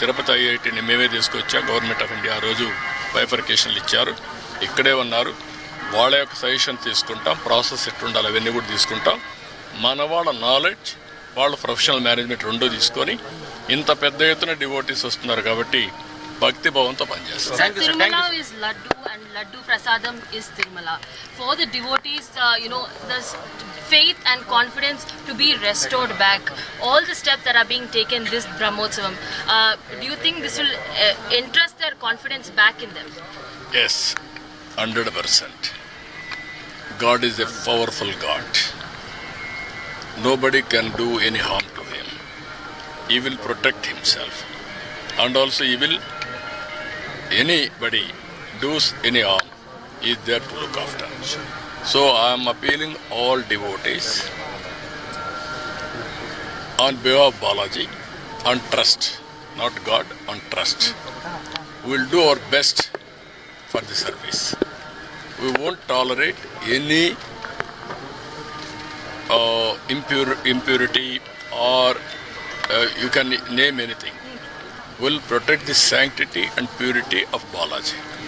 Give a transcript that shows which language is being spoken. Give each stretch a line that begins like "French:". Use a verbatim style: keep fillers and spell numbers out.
Telugu: తిరుపతి ఐఐటీని మేమే తీసుకొచ్చాం. Government of India ఆ రోజు బైఫర్కేషన్లు ఇచ్చారు, ఇక్కడే ఉన్నారు. వాళ్ళ యొక్క సజెషన్ తీసుకుంటాం, ప్రాసెస్ ఎట్టుండాలి అవన్నీ కూడా తీసుకుంటాం. మన వాళ్ళ నాలెడ్జ్, వాళ్ళ ప్రొఫెషనల్ మేనేజ్మెంట్ రెండూ తీసుకొని ఇంత పెద్ద ఎత్తున డివోటీస్ వస్తున్నారు కాబట్టి భక్తి భావంతో పనిచేస్తారు.
English: Thank you, sir. Thank you, Tirumala is Laddu and Laddu Prasadam is Tirumala. For the devotees, uh, you know, the s- faith and confidence to be restored back. All the steps that are being taken this Brahmotsavam, uh, do you think this will uh, interest their confidence back in them? Yes, hundred percent. God is a powerful God. Nobody can do any harm to him. He will protect himself and also he will anybody does any harm is there to look after. So I'm appealing all devotees on behalf of Balaji, on trust, not God, on trust. We will do our best for the service. We won't tolerate any uh, impur- impurity or uh, you can name anything. We will protect the sanctity and purity of Balaji.